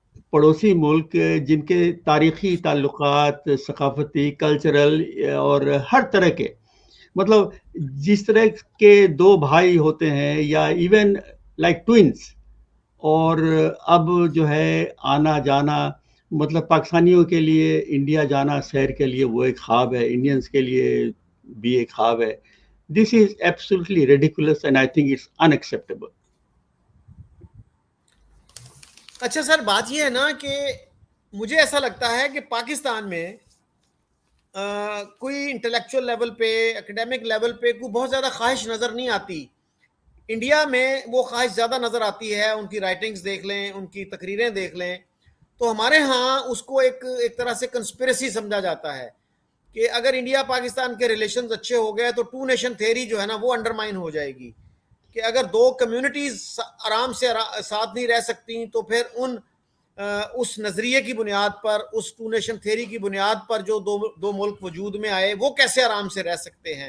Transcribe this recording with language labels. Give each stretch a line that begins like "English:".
Urdu: پڑوسی ملک جن کے تاریخی تعلقات، ثقافتی، کلچرل اور ہر طرح کے، مطلب جس طرح کے دو بھائی ہوتے ہیں یا
English: even like twins,
Urdu: اور اب جو ہے آنا جانا، مطلب پاکستانیوں کے لیے انڈیا جانا سیر کے لیے وہ ایک خواب ہے، انڈینز کے لیے بھی ایک خواب ہے.
English: This is absolutely ridiculous and I think it's unacceptable.
Urdu: اچھا سر، بات یہ ہے نا کہ مجھے ایسا لگتا ہے کہ پاکستان میں کوئی انٹلیکچوئل لیول پہ، اکیڈیمک لیول پہ کوئی بہت زیادہ خواہش نظر نہیں آتی. انڈیا میں وہ خواہش زیادہ نظر آتی ہے. ان کی رائٹنگز دیکھ لیں، ان کی تقریریں دیکھ لیں، تو ہمارے ہاں اس کو ایک طرح سے کنسپریسی سمجھا جاتا ہے کہ اگر انڈیا پاکستان کے ریلیشنز اچھے ہو گئے تو ٹو نیشن تھیوری جو ہے نا وہ انڈرمائن ہو جائے گی، کہ اگر دو کمیونٹیز آرام سے ساتھ نہیں رہ سکتی تو پھر اس نظریے کی بنیاد پر، اس ٹو نیشن تھیوری کی بنیاد پر جو دو ملک وجود میں آئے وہ کیسے آرام سے رہ سکتے ہیں.